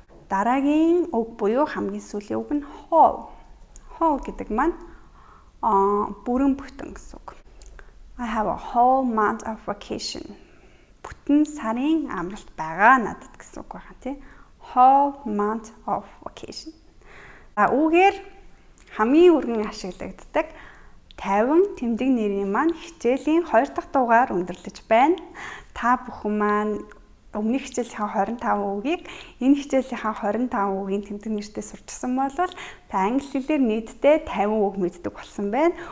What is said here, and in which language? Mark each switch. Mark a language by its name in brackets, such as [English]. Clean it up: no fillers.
[Mongolian] Дараагийн үг буюу хамгийн сүүлийн үг нь whole. Whole гэдэг маань бүрэн бүтэн гэсэн үг. [English] I have a whole month of vacation. [Mongolian] Бүтэн сарын амралт байгаа надад гэсэн үг байна тий. [English] Whole month of vacation. [Mongolian] Үүгээр хамгийн өргөн ашиглагддаг 50 тэмдэг нэрийн маань хичээлийн 2 дахь дугаар өндөрлөж байна. Та бүхэн маань өмнөх хичээлийнхаа 25 үгийг энэ хичээлийнхаа 25 үгийн тэмдэг нэртэй сурчсан бол та англи хэлээр нийтдээ 50 үг мэддэг болсон байна.